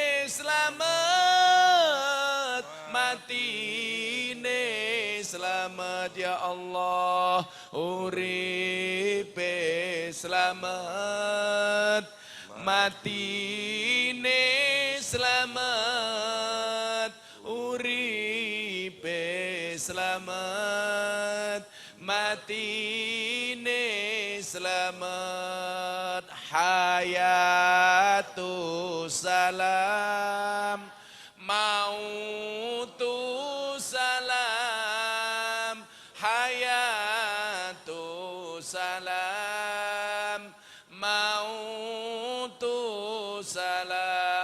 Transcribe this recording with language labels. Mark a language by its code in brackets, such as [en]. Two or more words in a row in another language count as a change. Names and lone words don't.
[jv] slamet, matine slamet [ar] ya Allah, [jv] uripe slamet, matine slamet, uripe slamet, matine slamet, [ar] hayatu salam, mautu salam, hayatu salam, mautu salam.